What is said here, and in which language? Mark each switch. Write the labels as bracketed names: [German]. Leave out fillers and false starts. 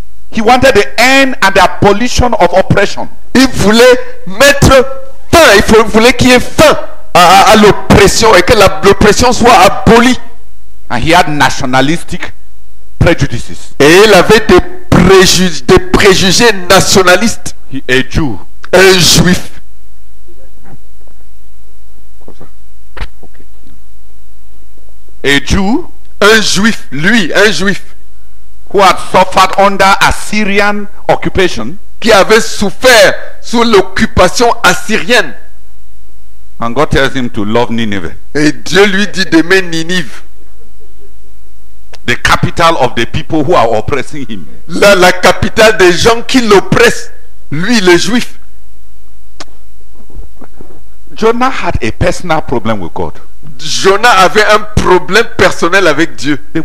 [English] He wanted the end and the abolition of oppression. [French] Il voulait mettre fin, il voulait qu'il y ait fin à l'oppression et que l'oppression soit abolie. [English] And he had nationalistic prejudices. [French] Et il avait des préjugés nationalistes. [English] A Jew. [French] Un juif. [English] A Jew. [French] Un juif, lui, un juif. [English] Who had suffered under Assyrian occupation. [French] Qui avait souffert sous l'occupation assyrienne. [English] And God tells him to love Nineveh. [French] Et Dieu lui dit d'aimer Ninive. [English] The capital of the people who are oppressing him. [French] La capitale des gens qui l'oppressent. Lui, le juif. [English] Jonah had a personal problem with God. [French] Jonah avait un problème personnel avec Dieu.